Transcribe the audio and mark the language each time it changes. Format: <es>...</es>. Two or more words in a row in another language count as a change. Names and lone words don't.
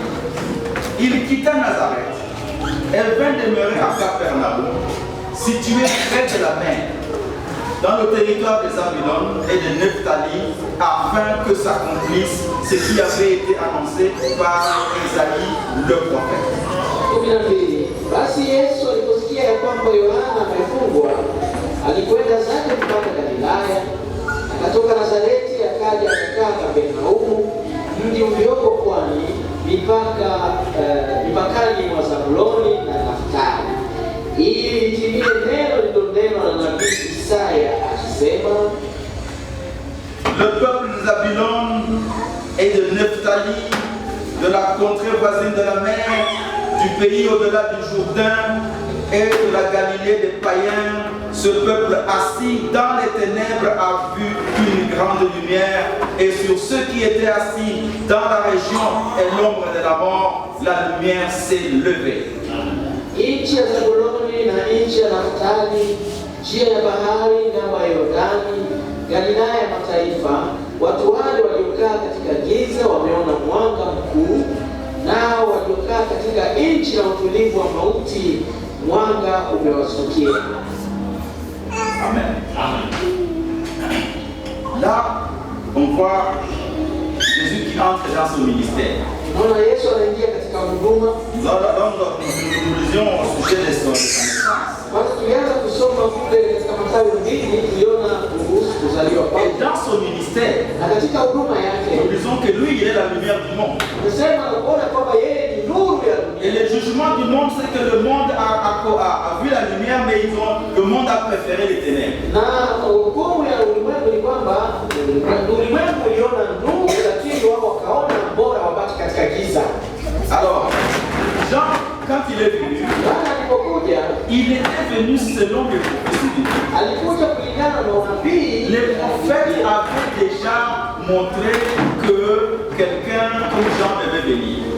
<fr>Il quitta Nazareth. Elle vint demeurer à Capernaum, située près de la mer, dans le territoire de Zabulon et de Nephtali, afin que s'accomplisse ce qui avait été annoncé par Isaïe le prophète.</fr> <sw>Basi Yesu aliposikia ya kwamba Yohana amefungwa, alikwenda zake mpaka Galilaya, akatoka Nazareti akaja akakaa Kapernaumu, mji ulioko pwani, mipakani mwa Zabuloni na Naftali, ili litimie neno lililonenwa na nabii Isaya akisema,</sw> <fr>le peuple de Zabulon et de Nephtali, de la contrée voisine de la mer, du pays au-delà du Jourdain et de la Galilée des païens, ce peuple assis dans les ténèbres a vu une grande lumière, et sur ceux qui étaient assis dans la région et l'ombre de la mort, la lumière s'est levée.</fr> <sw>Nchi ya Zabuloni na nchi ya Naftali, njia ya bahari ng'ambo ya Yordani, Galilaya ya mataifa, watu wale waliokaa katika giza wameona mwanga mkuu, nao waliokaa katika nchi ya utulivu wa mauti, mwanga umewazukia.</sw> <fr>Amen. Là, on voit Jésus qui entre dans son ministère.</fr> <sw>Naona Yesu anaingia katika huduma.</sw> <fr>Nous lisions au sujet de son naissance.</fr> <sw>Basi tulianza kusoma kule katika Mathayo 2, tuliona kuhusu kuzaliwa kwake.</sw> <fr>Et dans son ministère,</fr> <sw>na katika huduma yake,</sw> <fr>nous disons que lui, il est la lumière du monde.</fr> <sw>Tunasema kuona kwamba yeye ni nuru ya dunia.</sw> <fr>Et le jugement du monde, c'est que le monde a vu la lumière, mais le monde a préféré les ténèbres.</fr> <sw>Na hukumu ya ulimwengu ni kwamba ulimwengu uliona nuru, lakini wao wakaona bora wabaki katika giza.</sw> <fr>Alors, Jean, quand il est venu, il était venu selon les prophéties. Les prophètes avaient déjà montré que quelqu'un comme Jean devait venir.</fr>